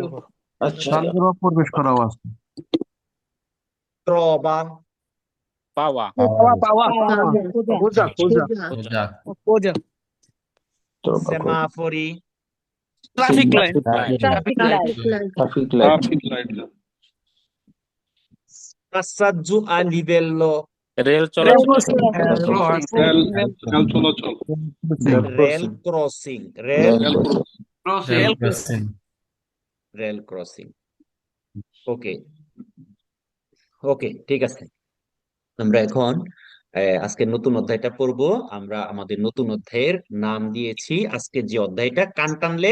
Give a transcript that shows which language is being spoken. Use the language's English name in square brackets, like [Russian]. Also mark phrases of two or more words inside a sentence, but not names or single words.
[Bangla] প্রবেশ করা আছে [Italian] trova। [Bangla] পাওয়া পাওয়া। খোঁজা খোঁজা। [Italian] semafori। [English] traffic line. traffic light [Italian] passaggio a livello। [Bangla] রেল চলাচল চলাচল [English] rail crossing। rail [Bangla] রেল crossing। ওকে। ওকে, ঠিক আছে। আমরা এখন আজকে নতুন অধ্যায়টা পড়বো। আমরা আমাদের নতুন অধ্যায়ের নাম দিয়েছি, আজকে যে অধ্যায়টা কান টানলে